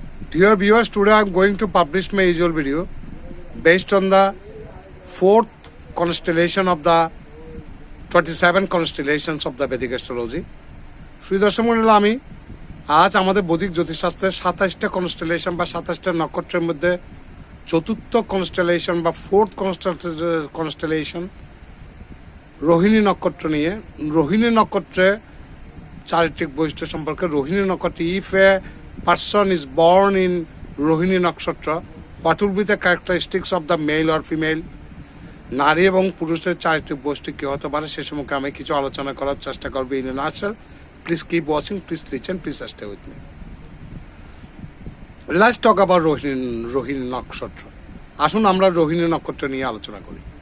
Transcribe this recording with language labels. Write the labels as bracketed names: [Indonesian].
[English] Dear viewers, today I am going to publish my usual video based on the fourth constellation of the 27 constellations of the Vedic astrology. [Bangla] Shri দর্শক মণ্ডলী, আমি আজ আমাদের বৈদিক জ্যোতিষশাস্ত্রের 27টা constellation বা 27টা নক্ষত্রের মধ্যে চতুর্থ কনস্টেলেশন বা [English] fourth constellation [Bangla] রোহিণী নক্ষত্র নিয়ে। রোহিণী নক্ষত্রে চারিত্রিক বৈশিষ্ট্য সম্পর্কে। [English] রোহিণী নক্ষত্র, if a person is born in Rohini নক্ষত্র, what will be the characteristics of the male or female? [Bangla] নারী এবং পুরুষের চারিত্রিক বৈশিষ্ট্য কী হতে পারে সে সম্পর্কে আমি কিছু আলোচনা করার চেষ্টা করবো [English] In a nutshell. Please keep watching, please listen, please stay with me. Let's talk about Rohini নক্ষত্র। [Bangla] আসুন আমরা রোহিণী নক্ষত্র নিয়ে আলোচনা করি।